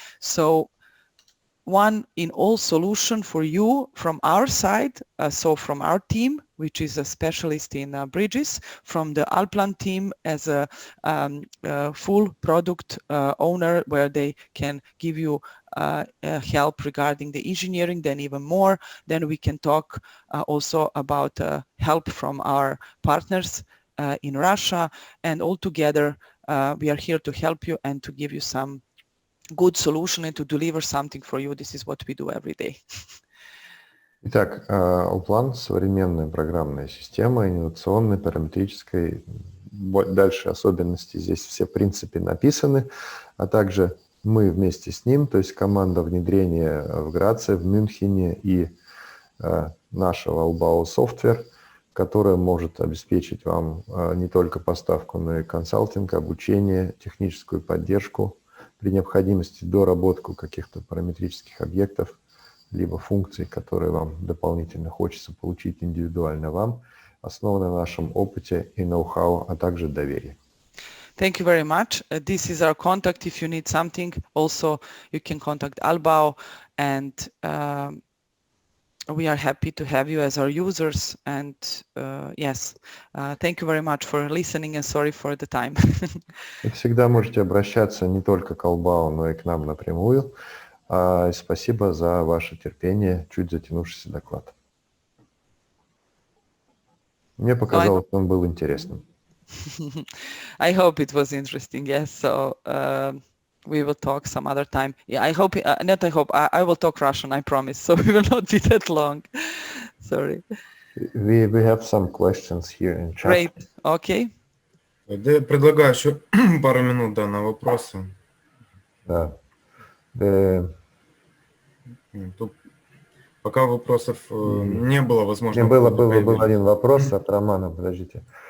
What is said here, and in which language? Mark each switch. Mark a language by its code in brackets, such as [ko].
[en] So one in all solution for you from our side, so from our team, which is a specialist in bridges, from the Alplan team as a full product owner, where they can give you help regarding the engineering, then even more. Then we can talk also about help from our partners in Russia, and all together we are here to help you and to give you some good solution and to deliver something for you. This is what we do every day. [ru] Итак, Alplan — современная программная система, инновационная, параметрическая. Дальше особенности здесь все в принципе написаны, а также мы вместе с ним, то есть команда внедрения в Граце, в Мюнхене и нашего Albao Software, которая может обеспечить вам не только поставку, но и консалтинг, обучение, техническую поддержку, при необходимости доработку каких-то параметрических объектов, либо функций, которые вам дополнительно хочется получить индивидуально вам, основанной на нашем опыте и ноу-хау, а также доверии. [en] Thank you very much. This is our contact. If you need something, also you can contact Albao, and we are happy to have you as our users. And yes, thank you very much for listening and sorry for the time. [ru] Вы всегда можете обращаться не только к Albao, но и к нам напрямую. Спасибо за ваше терпение, чуть затянувшийся доклад. Мне показалось, он был интересным. [en] I hope it was interesting. Yes. So we will talk some other time. Yeah, I hope, not I hope, I will talk Russian, I promise. So we will not be that long. Sorry. We have some questions here in chat. Great. Okay. [ru] Да, я предлагаю еще пару минут, да, на вопросы. Да. Тут пока вопросов не было, возможно. Был один вопрос от Романа, подождите.